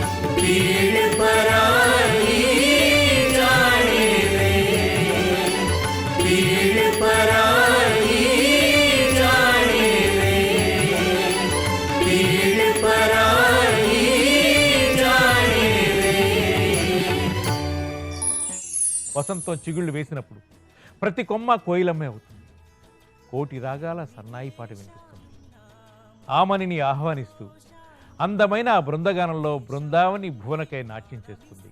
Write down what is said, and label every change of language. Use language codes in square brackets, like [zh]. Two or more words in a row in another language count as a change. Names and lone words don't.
[gu] પીડ પરાઈ જાણે રે, પીડ પરાઈ જાણે રે, પીડ પરાઈ જાણે રે। [te] వసంతం చిగుళ్ళు వేసినప్పుడు ప్రతి కొమ్మ కోయిలమ్మే అవుతుంది. కోటి రాగాల సన్నాయి పాట వినిపిస్తుంది. ఆమనిని ఆహ్వానిస్తూ అందమైన ఆ బృందగానంలో బృందావని భువనకై నాట్యం చేస్తుంది.